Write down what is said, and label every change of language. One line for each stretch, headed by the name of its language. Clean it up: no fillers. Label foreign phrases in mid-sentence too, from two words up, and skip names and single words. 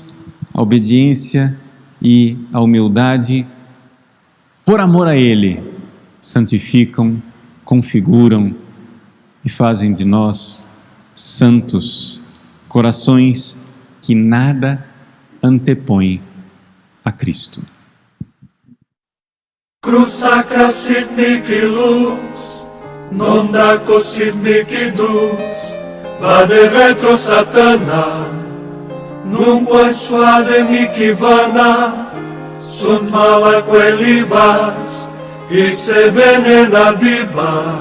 Portuguese: A obediência e a humildade, por amor a Ele, santificam, configuram e fazem de nós santos, corações que nada antepõem a Cristo.
Latin: Cruz sacra sit mihi lux, non daco sit mihi dux, vade retro Satana, nunquam suade mihi vana, sunt mala quelibas, ipse venena bibas.